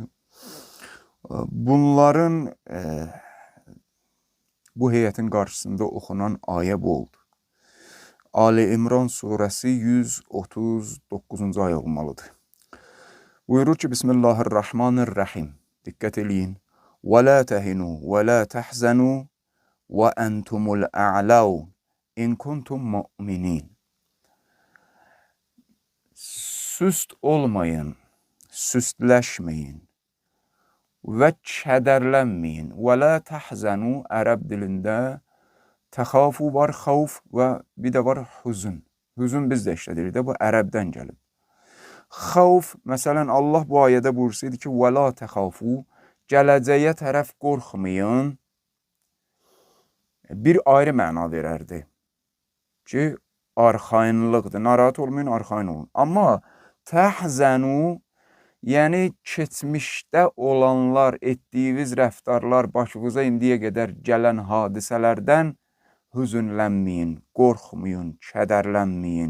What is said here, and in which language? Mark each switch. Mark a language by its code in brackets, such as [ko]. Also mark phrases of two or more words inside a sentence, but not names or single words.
[az] Bunların, bu heyətin qarşısında oxunan ayə bu oldu. Ali İmran surəsi 139-cu ayə olmalıdır. Buyurur ki, Bismillahirrahmanirrahim. Diqqət eləyin. [ar] وَلَا تَهِنُوا وَلَا تَحْزَنُوا وَأَنْتُمُ الْأَعْلَوْنَ إِنْ كُنْتُمْ مُؤْمِنِينَ. [az] Süst olmayın, süstləşməyin və kədərlənməyin. [ar] وَلَا تَحْزَنُوا [az] ərəb dilində təxafu var, xavf və bir də var hüzün. Hüzün biz də işlədirik də, bu ərəbdən gəlib. Xavf, məsələn, Allah bu ayədə buyursaydı ki, [ar] وَلَا تَخَافُوا, [az] gələcəyə tərəf qorxmayın, bir ayrı məna verərdi ki, arxayınlıqdır, narahat olmayın, arxayın olun. Amma təhzənu, yəni keçmişdə olanlar, etdiyiniz rəftarlar, başınıza indiyə qədər gələn hadisələrdən hüzünlənməyin, qorxmayın, kədərlənməyin.